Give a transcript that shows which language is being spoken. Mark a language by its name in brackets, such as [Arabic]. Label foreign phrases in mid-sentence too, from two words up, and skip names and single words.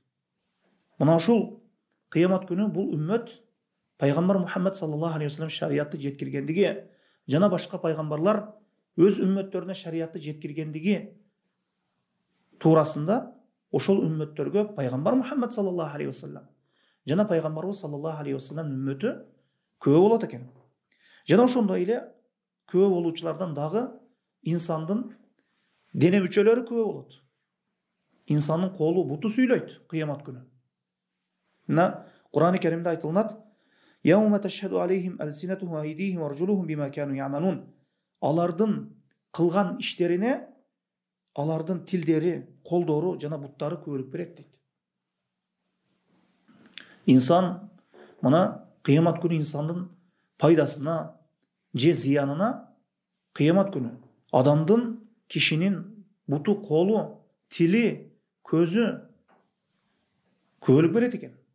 [Kyrgyz] Мына ушул кыямат күнү бул үммөт пайгамбар Мухаммад [Arabic] صلى الله عليه وسلم [Kyrgyz] шариятты жеткиргендиги жана башка пайгамбарлар өз үммөттөрүнө шариятты жеткиргендиги туурасында ошол үммөттөргө пайгамбар Мухаммад [Arabic] صلى الله عليه وسلم [Kyrgyz] жана пайгамбарыбыз [Arabic] صلى الله عليه وسلم [Kyrgyz] үммөтү күбө болот экен. Жана ошондой эле күбө болуучулардан дагы инсандын дене мүчөлөрү күбө болот. Инсандын колу, буту сүйлөйт кыямат күнү. Мына Кур'ан-ы Каримде айтылат: [Arabic] "يوم تشهد عليهم ألسنتهم وأيديهم وأرجلهم بما كانوا يعملون." [Kyrgyz] Алардын кылган иштерине алардын тилдери, колдору жана буттары күбөлүк берет дейт. Инсан мына кыямат күнү инсандын пайдасына же зыянына кыямат күнү адамдын, кишинин буту, колу, тили, көзү күбөлүк берет экен.